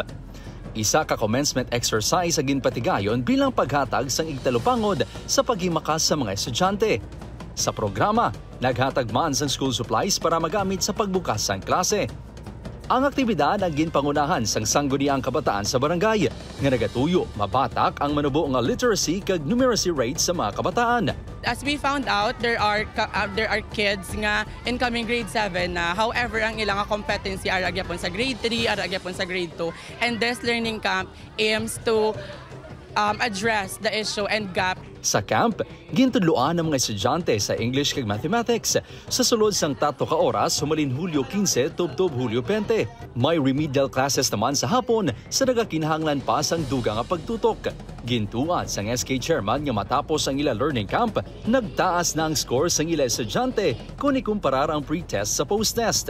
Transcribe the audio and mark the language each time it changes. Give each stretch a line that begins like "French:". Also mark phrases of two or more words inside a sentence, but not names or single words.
Hiligaynon: Isa ka commencement exercise sa ginpatigayon bilang paghatag sang igtalupangod sa paghimakas sa mga estudyante. Sa programa, naghatag man sang school supplies para magamit sa pagbukas sang klase. Ang aktibidad ang ginpangunahan sang sangguniang kabataan sa barangay nga nagatuyo mabatak ang manubo nga literacy kag numeracy rates sa mga kabataan.
English: As we found out, there are kids nga incoming grade 7 na however
Hiligaynon: ang ilang competency ara gyapon sa grade 3, ara gyapon sa grade 2,
English: and this learning camp aims to address the issue and gap.
Hiligaynon: Sa camp, gintudloan ang mga estudyante sa English kag Mathematics sa sulod sang 3 ka oras humalin Hulyo 15 tubtob Hulyo 20. May remedial classes naman sa hapon sa nagakinahanglan pa sang dugang nga pagtutok. Gintuan sang SK chairman nga matapos ang ila
English: learning camp,
Hiligaynon: nagtaas na ang score sang ila estudyante kung ikumparar ang pre-test sa post-test.